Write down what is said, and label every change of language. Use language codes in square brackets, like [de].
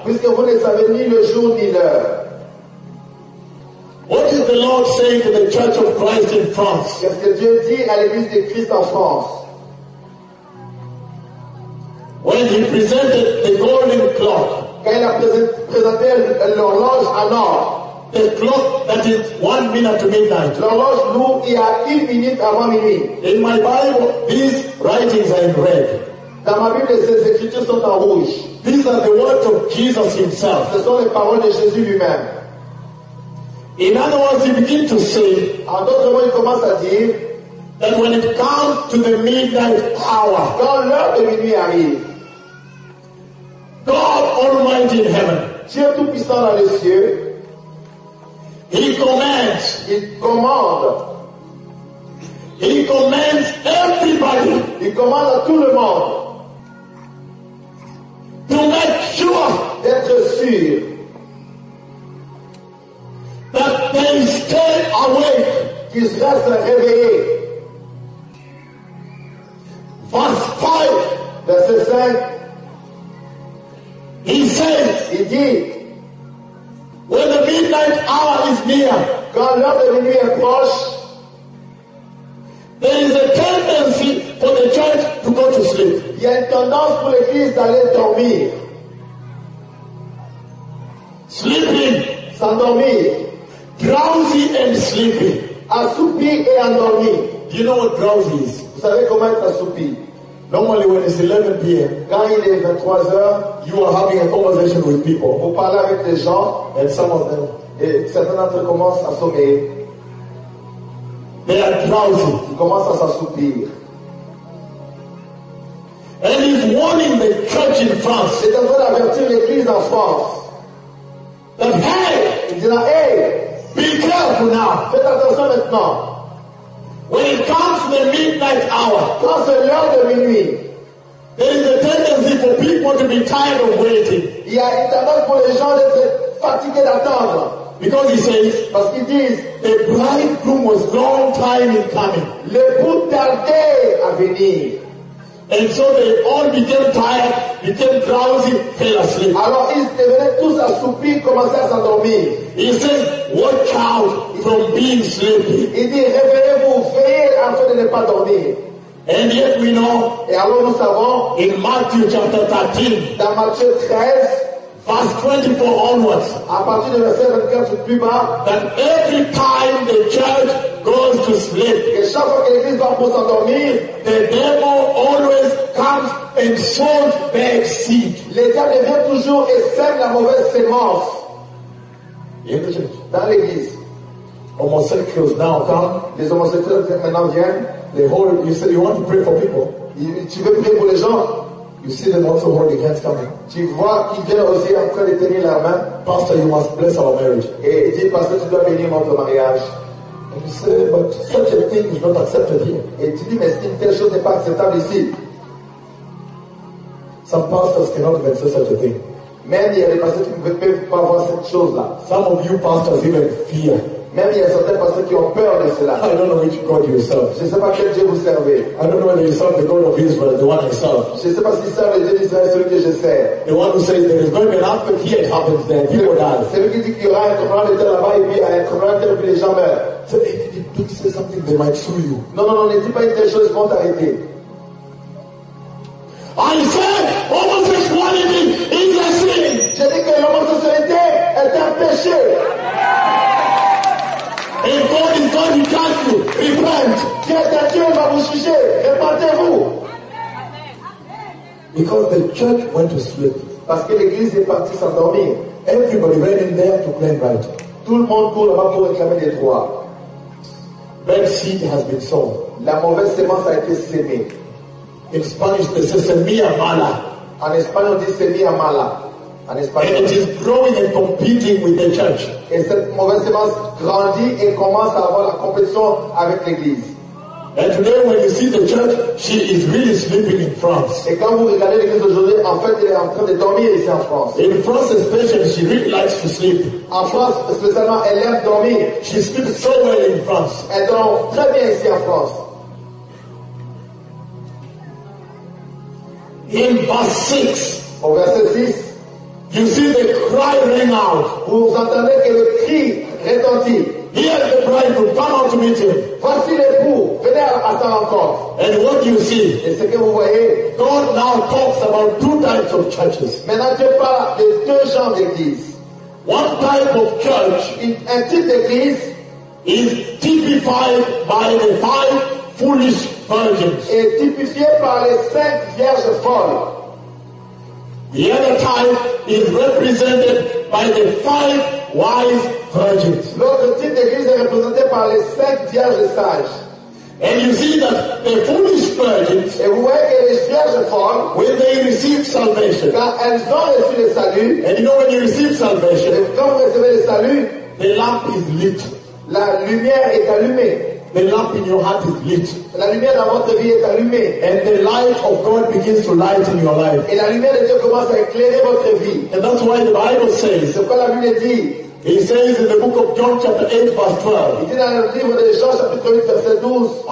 [fr] Puisque vous ne savez ni le jour ni l'heure. [en] What is the Lord saying to the Church of Christ in France? [fr] Qu'est-ce que Dieu dit à l'Église de Christ en France? [en] When he presented the golden clock, [fr] quand il a présenté l'horloge en or, [en] the clock that is 1 minute to midnight, [fr] l'horloge nous il y a 1 minute avant minuit. [en] In my Bible, these writings are in red. [fr] Dans ma Bible, ces écritures sont en rouge. [en] These are the words of Jesus himself. [fr] Ce sont les paroles de Jésus lui-même. [en] In other words, he begin to say, [fr] en d'autres mots, il commence à dire, [en] that when it comes to the midnight hour, [fr] quand l'heure de minuit arrive, [en] God Almighty in heaven, [fr] Dieu tout puissant dans les cieux, [en] He commands everybody. [fr] Il commande à tout le monde. [en] To make sure, [fr] d'être sûr, [en] that they stay awake, [fr] qu'ils restent réveillés. [en] Verse 5. [fr] Verset 5. [en] He says. [fr] Il dit. [en] When the midnight hour is near, [fr] quand l'heure de minuit approche, [en] there is a tendency for the church to go to sleep. [fr] Il y a une tendance pour l'église d'aller dormir. [en] Sleeping. [fr] S'endormir. [en] Drowsy and sleepy. [fr] Assoupi et endormi. [en] Do you know what drowsy is? [fr] Vous savez comment être assoupi? [en] Normally when it's 11 p.m. [fr] quand il est 23 heures, [en] you are having a conversation with people. [fr] Vous parlez avec les gens. [en] And some of them. [fr] Et certains d'entre eux commencent à sommeiller. [en] They are drowsy. [fr] Ils commencent à s'assoupir. [en] And he's warning the church in France. [fr] C'est en train d'avertir l'église en France. [en] That hey! [fr] Il dit là, hey! [en] Be careful now. [fr] Faites attention maintenant. [en] When it comes to the midnight hour, [fr] quand c'est l'heure de minuit, [en] there is a tendency for people to be tired of waiting. [fr] Il y a une tendance pour les gens d'être fatigués d'attendre. [en] Because he says, [fr] parce qu'il dit, [en] the bridegroom was long time in coming. [fr] L'époux tardait à venir. [en] And so they all became tired, became drowsy, fell asleep. [fr] Alors ils devenaient tous assoupis, commençaient à s'endormir. [en] He says, watch out from being sleepy. [fr] Il dit, réveillez-vous, veillez afin de ne pas dormir. [en] And yet we know, [fr] et alors nous savons, [en] in Matthew chapter 13, [fr] dans Matthieu 13, [en] verse 24 onwards, [fr] à partir de verset 24 plus bas, [en] that every time the church goes to sleep, [fr] que chaque fois que l'église va pour s'endormir, [en] the devil always comes and sows bad seed. [fr] Le diable vient toujours et sème la mauvaise semence. [en] In the church. [fr] Dans l'église. [en] Homosexuals now come. [fr] Les homosexuels maintenant viennent. [en] They hold, you say you want to pray for people. [fr] Tu veux prier pour les gens? [en] You see them also holding hands coming. [fr] Tu vois qu'ils viennent aussi en train de tenir la main. [en] Pastor, you must bless our marriage. [fr] Et il dit, pasteur, tu dois bénir notre mariage. [en] And you say, but such a thing is not accepted here. [fr] Et tu dis, mais si une telle chose n'est pas acceptable ici. [en] Some pastors cannot even say such a thing. [fr] Même il y a des pasteurs qui ne peuvent pas voir cette chose-là. [en] Some of you pastors even fear. [fr] Même il y a certains pasteurs qui ont peur de cela. [en] I don't know which God you serve. [fr] Je ne sais pas quel Dieu vous servez. [en] I don't know whether you serve the God of Israel, the one I serve. [fr] Je ne sais pas si vous servez le Dieu d'Israël, celui que je sers. [en] The one who says there is going to happen here, it happens there. People die. [fr] C'est lui qui dit qu'il y aura un tremblement de terre là-bas et puis un tremblement de terre et puis les gens meurent. [en] So, if you say something, they might sue you. [fr] Non, ne dis pas une telle chose, ils vont t'arrêter. [en] I said homosexuality is a sin. [fr] Je dis que l'homosexualité est un péché. [en] If God is going to judge you, repent. [fr] Dieu est Dieu, il va vous juger. Repentez-vous. [en] Because the church went to sleep. [fr] Parce que l'église est partie s'endormir. [en] Everybody ran in there to claim right. [fr] Tout le monde court là-bas pour réclamer des droits. [en] Bad seed has been sown. [fr] La mauvaise semence a été semée. [en] In Spanish, they say [es] semilla mala. [fr] En espagnol, on dit [es] semilla mala. [en] And it is growing and competing with the church. [fr] Et cette mauvaise semence grandit et commence à avoir la compétition avec l'église. [en] And today when you see the church, she is really sleeping in France. [fr] Et quand vous regardez l'église aujourd'hui, en fait, elle est en train de dormir ici en France. [en] In France especially, she really likes to sleep. [fr] En France, spécialement, elle aime dormir. [en] She sleeps so well in France. [fr] Elle dort très bien ici en France. [en] In verse 6. [fr] Au verset 6. [en] You see the cry ring out. [fr] Vous entendez que le cri retentit. [en] Here is the bridegroom, come out to meet him. [fr] Voici l'époux, venez à sa rencontre. [en] And what do you see? [fr] Et ce que vous voyez? [en] God now talks about two types of churches. [fr] Maintenant Dieu parle de deux genres d'église. [en] One type of church, [fr] un type d'église, [en] is typified by the five foolish virgins. [fr] Est typifié par les cinq vierges folles. [en] The other type is represented by the five wise virgins. [fr] L'autre type d'église est représenté par les sept vierges sages. [en] And you see that the foolish virgins, [fr] et vous voyez que les vierges folles, [en] when they receive salvation, [fr] quand elles ont reçu le salut, [en] and you know when you receive salvation, [fr] et quand vous recevez le salut, [en] the lamp is lit. [fr] La lumière est allumée. [en] The lamp in your heart is lit. [fr] La lumière dans votre vie est allumée. [en] And the light of God begins to light in your life. [fr] Et la lumière de Dieu commence à éclairer votre vie. [en] And that's why the Bible says. [fr] C'est pourquoi la Bible dit. [en] He says in the book of John chapter 8 verse 12. [fr] Il dit dans le livre de Jean chapitre 8 verset 12.